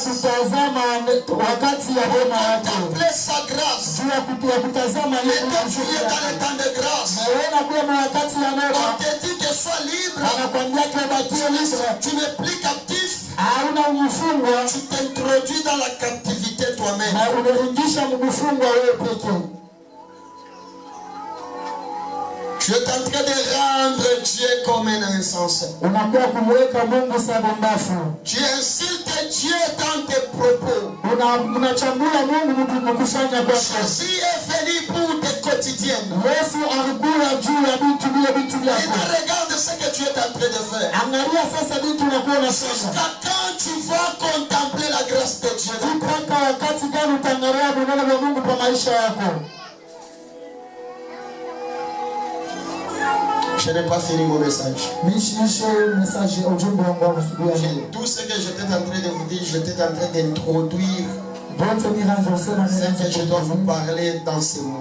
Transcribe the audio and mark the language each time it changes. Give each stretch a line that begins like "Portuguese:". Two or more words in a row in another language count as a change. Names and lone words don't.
French: Contempler sa grâce. Et quand tu es dans le temps de grâce, on te dit que sois libre. Tu n'es plus captif. Tu t'introduis dans la captivité toi-même.
Swahili: Na unaringisha mfungwa wewe pekee.
French: Tu es en train de rendre Dieu comme un insensé.
Swahili: Unakuwa kumweka Mungu sababu.
French: Tu insultes Dieu dans tes propos.
Swahili: Unachambua Mungu mkufanya kwa
French: Jésus est venu pour tes quotidiennes.
Swahili: Yesu alikuja juu ya vitu vyako.
French: Et regarde ce que tu es en train de faire.
Swahili: Angalia sasa vitu unakuwa unafanya.
French: Jusqu'à quand tu vas contempler la grâce de Dieu?
Swahili: Mpaka wakati gani utaangalia neno la Mungu kwa maisha yako?
French: Je n'ai pas fini mon message. Tout ce que j'étais en train de vous dire, j'étais en train d'introduire ce que je dois vous parler dans ces mois.